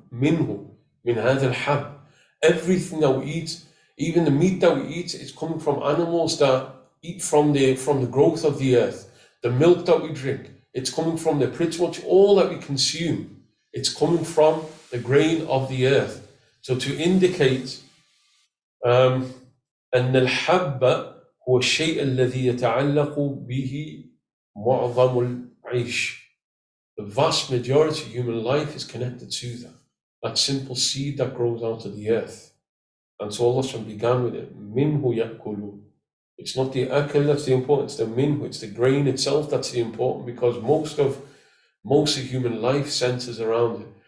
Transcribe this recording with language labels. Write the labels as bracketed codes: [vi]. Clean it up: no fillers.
[ar] Minhu, min hadha al-hab. [en] Everything that we eat, even the meat that we eat, is coming from animals that eat from the growth of the earth. The milk that we drink, it's coming from pretty much all that we consume. It's coming from the grain of the earth. So to indicate [ar] أن الحب هو الشيء الذي يتعلق به معظم العيش. [en] The vast majority of human life is connected to that simple seed that grows out of the earth. And so Allah began with it. [ar] Minhu يأكلون. [en] It's not the akal that's the important, it's the minhu, it's the grain itself that's the important, because most of human life centers around it.